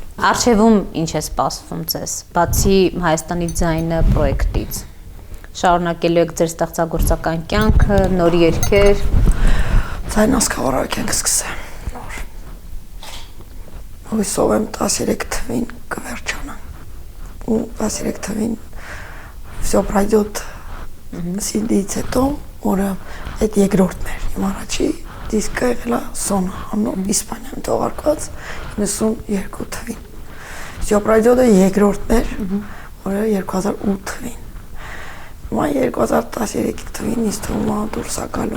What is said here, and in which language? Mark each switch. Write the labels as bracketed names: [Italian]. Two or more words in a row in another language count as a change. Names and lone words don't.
[Armenian] Արխիվում ինչ է սպասվում ձեզ, բացի Հայաստանի ձայնը պրոյեկտից։ Շարունակելու եք ձեր ստեղծագործական կյանքը, նոր երգեր։ Ձայն ասկավառակ ենք սկսեմ։ Հույսով եմ 13 թվին կվերջանան ու 13 թվին всё пройдет CD-ից հետո, որը այդ երկրորդն էր, իմ առաջի դիսկը եղել է Սոնա, անով Իսպանիայում թողարկված 92 թվին։ всё пройдет-ը երկրորդն էր, որը 2008 թվին։ Հիմա 2013 թվին ինձ թվում է դուրս է գալու։